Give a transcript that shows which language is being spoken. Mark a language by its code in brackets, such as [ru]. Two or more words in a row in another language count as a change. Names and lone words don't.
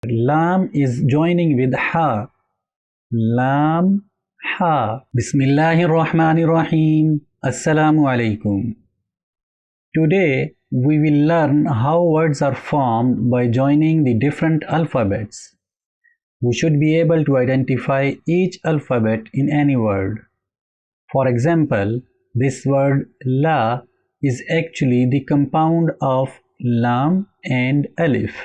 [en] Lam is joining with ha. Lam, ha. [ar] بسم الله الرحمن الرحيم. السلام عليكم. [en] Today we will learn how words are formed by joining the different alphabets. We should be able to identify each alphabet in any word. For example, this word la is actually the compound of lam and alif.